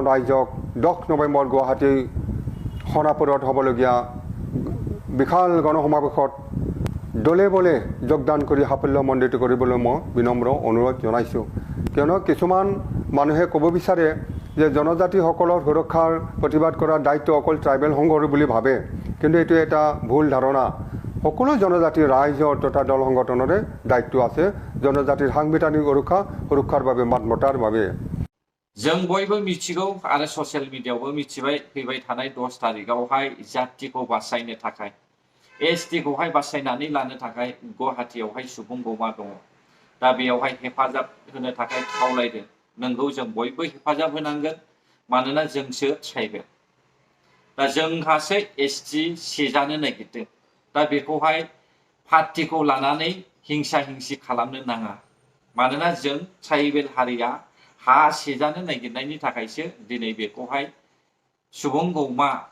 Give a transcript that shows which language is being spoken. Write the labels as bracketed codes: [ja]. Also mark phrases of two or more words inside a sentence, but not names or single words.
[as] ৰাইজক 10 নৱেম্বৰ গুৱাহাটী খনাপুৰত হ'বলগীয়া বিশাল গণসমাবেশত দলে বলে যোগদান কৰি সাফল্যমণ্ডিত কৰিবলৈ মই বিনম্ৰ অনুৰোধ জনাইছো কিয়নো কিছুমান মানুহে ক'ব বিচাৰে যে জনজাতিসকলৰ সুৰক্ষাৰ প্ৰতিবাদ কৰাৰ দায়িত্ব অকল ট্ৰাইবেল সংঘৰ বুলি ভাবে কিন্তু এটো এটা ভুল ধাৰণা সকলো জনজাতি ৰাইজৰ তথা দল সংগঠনৰে দায়িত্ব আছে জনজাতিৰ সাংবিধানিক সুৰক্ষাৰ বাবে মাত মতাৰ বাবে [brx] जों बयबो मिथिगौ आरो ससियेल मिडियायावबो मिथिबाय फैबाय थानाय 10 तारिखआवहाय जातिखौ बासायनो थाखाय ST खौहाय बासायनानै लानो थाखाय गुवाहाटीयावहाय सुबुं गौमा दङ दा बेयावहाय हेफाजाब होनो थाखाय खावलायदों नंगौ जों बयबो हेफाजाब होनांगोन मानोना जोंसो ट्राइबेल दा जोंहासो ST सेजानो नागिरदों दा बेखौहाय पार्टीखौ लानानै हिंसा हिंसि खालामनो नाङा मानोना जों ट्राइबेल हारिया हा सेजानो नागिरनायनि थाखायसो दिनै बेखौहाय सुबुं गौमा